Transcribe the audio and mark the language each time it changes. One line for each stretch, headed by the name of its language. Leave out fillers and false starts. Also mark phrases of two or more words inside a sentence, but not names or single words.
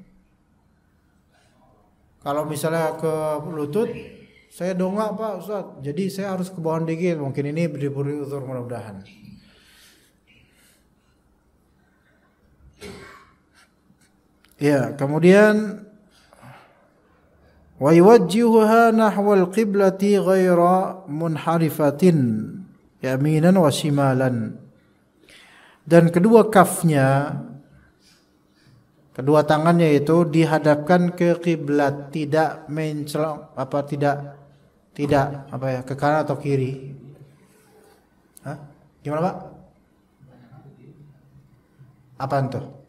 Indonesian: Kalau misalnya ke lutut, saya dongak Pak Ustaz, jadi saya harus ke bawah dikit. Mungkin ini diberi uzur, mudah-mudahan. Ya, kemudian
Arabic: ويوجهها نحو القبلة غير منحرفة يمينا وشمالا.
Indonesian: Dan kedua kafnya, kedua tangannya itu dihadapkan ke kiblat, tidak mencelok tidak ke kanan atau kiri. Hah? Gimana, Pak? Apaan tuh?